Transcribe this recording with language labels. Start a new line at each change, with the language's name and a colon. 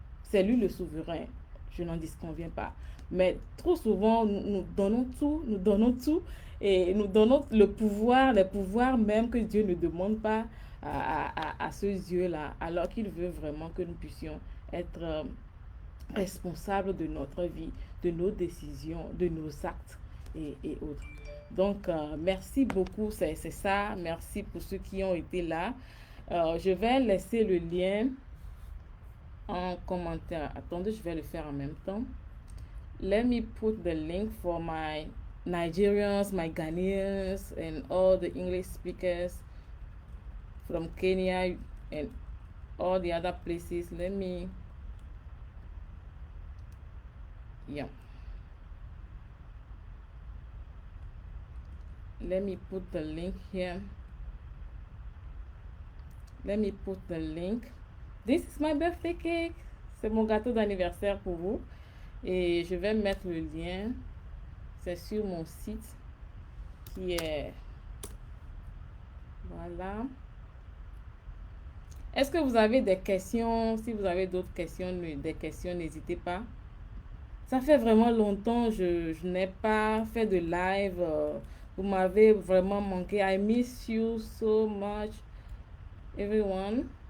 French: C'est lui le souverain, je n'en disconviens pas. Mais trop souvent, nous donnons tout et nous donnons les pouvoirs même que Dieu ne demande pas à ce Dieu-là, alors qu'il veut vraiment que nous puissions être responsables de notre vie, de nos décisions, de nos actes et autres. Donc, merci beaucoup, c'est ça. Merci pour ceux qui ont été là. Je vais laisser le lien en commentaire. Attendez, je vais le faire en même temps.
English: Let me put the link for my Nigerians, my Ghanaians, and all the English speakers from Kenya and all the other places. Let me, yeah. Let me put the link here. Let me put the link. This is my birthday cake.
French: C'est mon gâteau d'anniversaire pour vous. Et je vais mettre le lien. C'est sur mon site qui est... Voilà. Est-ce que vous avez des questions? Si vous avez d'autres questions, n'hésitez pas. Ça fait vraiment longtemps que je n'ai pas fait de live. Vous m'avez vraiment manqué.
English: I miss you so much, everyone.